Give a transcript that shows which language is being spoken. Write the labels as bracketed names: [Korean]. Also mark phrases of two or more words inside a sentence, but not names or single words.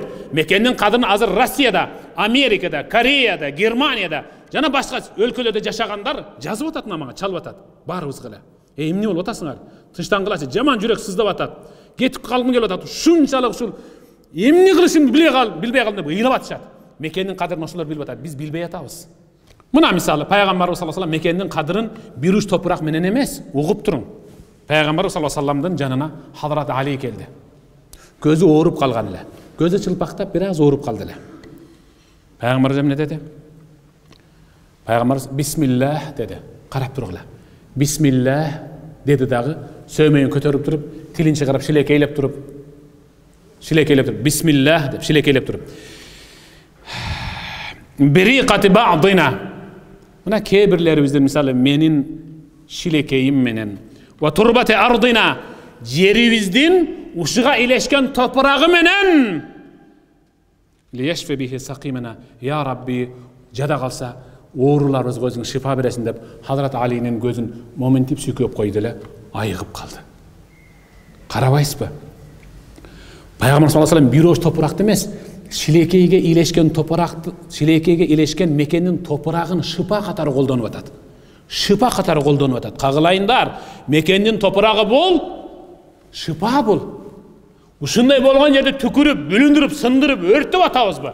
[Kyrgyz] Мекендин кадырын азыр Россияда, Америкада, Кореяда, Германияда жана башка өлкөлөрдө жашагандар жазып атат, мага чалып атат. Барыбызга эле. Эмне болуп атасыңар? Тынчтангылачы, жаман жүрөк сыздап атат. Кетип калгым келип атат. Шунчалык ушул эмне кылышымды билбей калдым деп ыйлап атышат. Мекендин кадырын ошолор билип атат. Биз билбей атабыз. Мына мисалы пайгамбарыбыз [Arabic] صلى الله عليه وسلم [Kyrgyz] мекендин кадырын бир уч топурак менен эмес, угуп туруң. Пайгамбарыбыз [Arabic] صلى الله عليه وسلم [Kyrgyz] жанына Хазрат Али келди. Көзү ооруп калган эле. Көзү чылпактап бир аз ооруп калды эле. Пайгамбарыбыз эмне деди? Пайгамбарыбыз бисмиллах деди. Карап тургула. Бисмиллах деди дагы, сөймөйүн көтөрүп туруп, тилин чыгарып шилекейлеп туруп, бисмиллах деп шилекейлеп туруп. [Arabic] بريقة بعضنا. [Kyrgyz] Мына кээ-бирлерибиздин мисалы менин шилекейим менен, [Arabic] وتربة أرضنا, [Kyrgyz] жерибиздин ушуга илешкен топурагы менен, [Arabic] ليشفى به سقيمنا، يا رب, [Kyrgyz] жада калса ооруларыбызга өзүң шифа бересиң деп Хазрат Алинин көзүн моментип сүйкөп койду эле, айыгып калды. Карабайсызбы? Пайгамбар [Arabic] صلى الله عليه وسلم [Kyrgyz] бир ош топуракты эмес, шилекейге илешкен топуракты, шилекейге илешкен мекендин топурагын шыпа катары колдонуп атат. Шыпа катары колдонуп атат. Кагылайындар, мекендин топурагы бул, шыпа бул. Ушундай болгон жерде түкүрүп, бүлүндүрүп, сындырып, өртөп атабызбы?